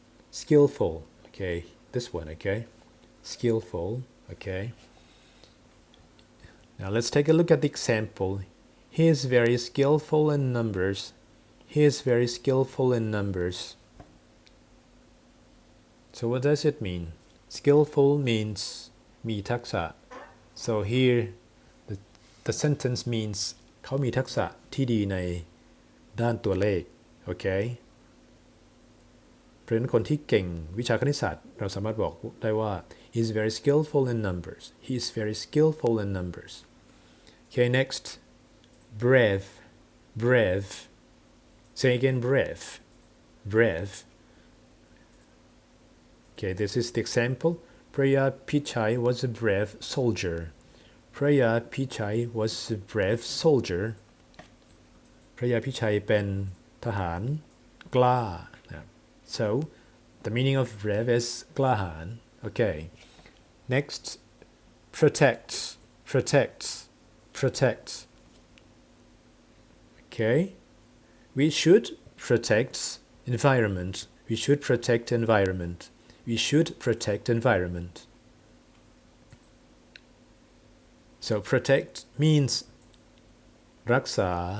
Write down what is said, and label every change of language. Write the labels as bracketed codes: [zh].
[en] Skillful, okay, this one, okay, skillful, okay. Now let's take a look at the example. He is very skillful in numbers. He is very skillful in numbers. So what does it mean? Skillful means [th] มีทักษะ [en] so here the sentence means [th] เขามีทักษะที่ดีในด้านตัวเลข [en] okay? [th] เพราะฉะนั้นคนที่เก่งวิชาคณิตศาสตร์เราสามารถบอกได้ว่า [en] he is very skillful in numbers. He is very skillful in numbers. Okay, next. Brave. Say again, brave. Okay, this is the example. Priya Pichai was a brave soldier. Priya Pichai was a brave soldier. Priya Pichai [th] เป็นทหารกล้า [en] So, the meaning of brave is [th] กล้าหาญ [en] Okay. next protect protect protect okay we should protect environment we should protect environment we should protect environment so protect means [th] รักษา